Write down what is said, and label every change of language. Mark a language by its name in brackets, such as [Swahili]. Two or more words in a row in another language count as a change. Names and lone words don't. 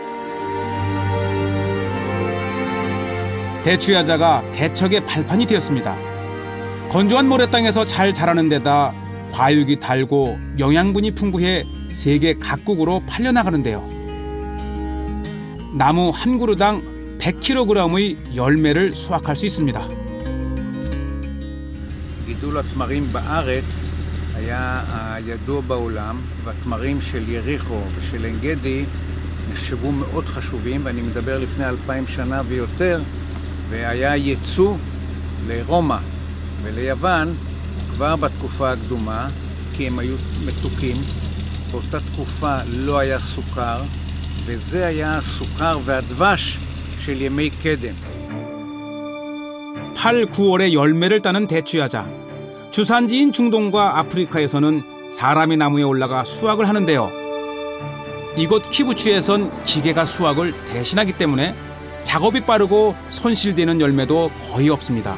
[Korean] 대추야자가 개척의 발판이 되었습니다. 건조한 모래 땅에서 잘 자라는 데다 과육이 달고 영양분이 풍부해 세계 각국으로 팔려나가는데요. 나무 한 그루당 100kg의 열매를 수확할 수 있습니다. [Hebrew] גידול התמרים בארץ היה הידוע בעולם, והתמרים של יריחו ושל עין גדי נחשבו מאוד חשובים, ואני מדבר לפני 2000 שנה ויותר, והיה ייצוא לרומא וליוון כבר בתקופה הקדומה, כי הם היו מתוקים. באותה תקופה לא היה סוכר, וזה היה הסוכר והדבש של ימי קדם. [Korean] 8, 9월에 열매를 따는 대추야자. 주산지인 중동과 아프리카에서는 사람이 나무에 올라가 수확을 하는데요. 이곳 키부츠에선 기계가 수확을 대신하기 때문에 작업이 빠르고 손실되는 열매도 거의 없습니다.